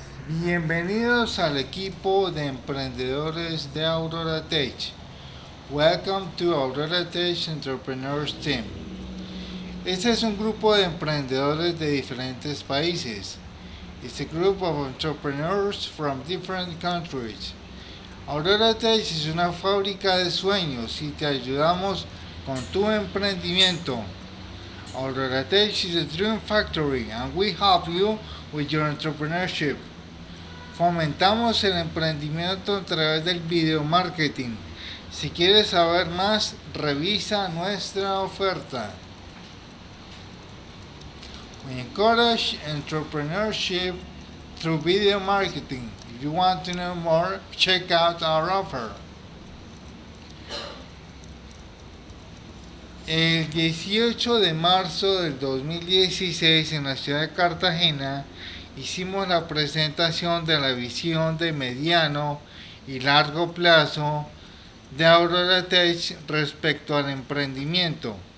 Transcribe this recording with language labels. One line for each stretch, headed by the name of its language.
Spanish: Bienvenidos al equipo de emprendedores de AuroraTech.
English: Welcome to AuroraTech Entrepreneurs Team.
Spanish: Este es un grupo de emprendedores de diferentes países.
English: It's a group of entrepreneurs from different countries.
Spanish: AuroraTech es una fábrica de sueños y te ayudamos con tu emprendimiento.
English: AuroraTech is a dream factory and we help you with your entrepreneurship.
Spanish: Fomentamos el emprendimiento a través del video marketing. Si quieres saber más, revisa nuestra oferta.
English: We encourage entrepreneurship through video marketing. If you want to know more, check out our offer.
Spanish: El 18 de marzo del 2016 en la ciudad de Cartagena hicimos la presentación de la visión de mediano y largo plazo de AuroraTech respecto al emprendimiento.